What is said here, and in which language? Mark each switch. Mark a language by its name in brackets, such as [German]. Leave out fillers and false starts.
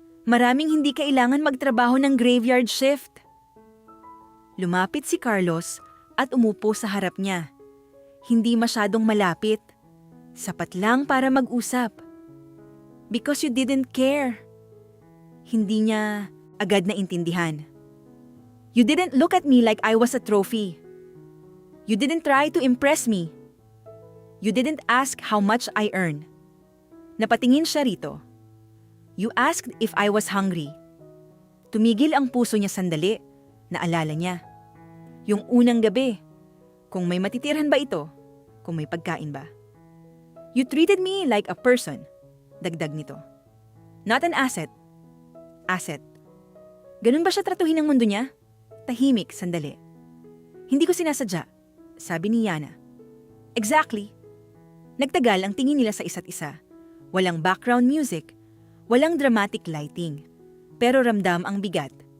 [Filipino] Maraming hindi kailangan magtrabaho ng graveyard shift. Lumapit si Carlos at umupo sa harap niya. Hindi masyadong malapit. Sapat lang para mag-usap. [English] Because you didn't care. [Filipino] Hindi niya agad na intindihan. [English] You didn't look at me like I was a trophy. You didn't try to impress me. You didn't ask how much I earn. [Filipino] Napatingin siya rito. [English] You asked if I was hungry. [Filipino] Tumigil ang puso niya sandali. Naalala niya. Yung unang gabi. Kung may matitirhan ba ito? Kung may pagkain ba? [English] You treated me like a person. [Filipino] Dagdag nito. [English] Not an asset. Asset. [Filipino] Ganun ba siya tratuhin ng mundo niya? Tahimik, sandali. Hindi ko sinasadya, sabi ni Yana. Exactly. Nagtagal ang tingin nila sa isa't isa. Walang background music, walang dramatic lighting, pero ramdam ang bigat.